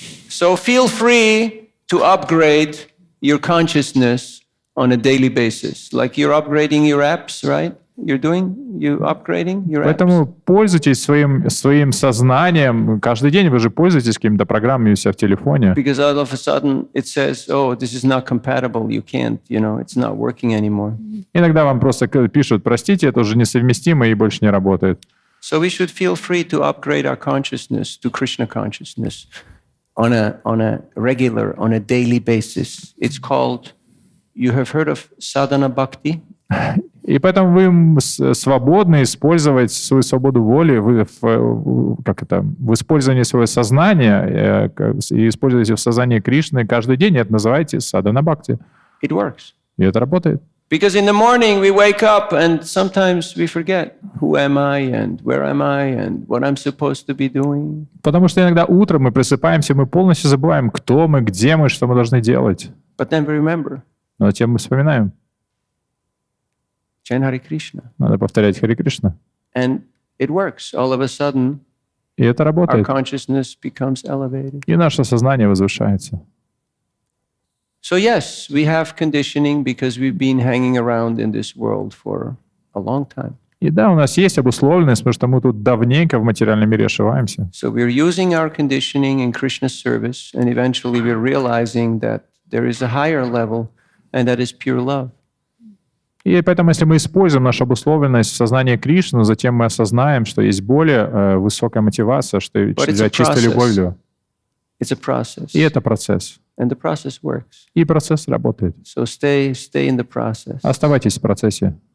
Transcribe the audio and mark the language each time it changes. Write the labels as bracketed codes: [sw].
[en] So feel free to upgrade your consciousness on a daily basis. Like you're upgrading your apps, right? You upgrading your apps? [ru] Поэтому пользуйтесь своим сознанием. Каждый день вы же пользуетесь какими-то программами у себя в телефоне. [en] Because all of a sudden it says, oh, this is not compatible. You can't, it's not working anymore. [ru] Иногда вам просто пишут, простите, это уже несовместимо и больше не работает. [en] So we should feel free to upgrade our consciousness to Krishna consciousness on a regular, on a daily basis. It's called, you have heard of sadhana bhakti? [ru] И поэтому вы свободны использовать свою свободу воли в использовании своего сознания и используете в сознании Кришны каждый день. Это называете садхана бхакти. [en] It works. [ru] И это работает. [en] Because in the morning we wake up and sometimes we forget who am I and where am I and what I'm supposed to be doing. [ru] Потому что иногда утром мы просыпаемся, мы полностью забываем, кто мы, где мы, что мы должны делать. [en] But then we remember. [ru] Но затем мы вспоминаем. [en] Chant Hare Krishna. [ru] Надо повторять Харе Кришна. [en] And it works. All of a sudden, [ru] И это [en] our [ru] работает. [en] consciousness becomes elevated. [ru] И наше сознание возвышается. [en] So yes, we have conditioning because we've been hanging around in this world for a long time. [ru] И да, у нас есть обусловленность, потому что мы тут давненько в материальном мире ошиваемся. [en] So we're using our conditioning in Krishna's service, and eventually we're realizing that there is a higher level, and that is pure love. [ru] И поэтому, если мы используем нашу обусловленность в сознании Кришны, затем мы осознаем, что есть более высокая мотивация, что [en] it's a [ru] чистой любовью. [en] It's a process. [ru] И это процесс. [en] And the process works. [ru] И процесс работает. [en] So stay in the process. [ru] Оставайтесь в процессе.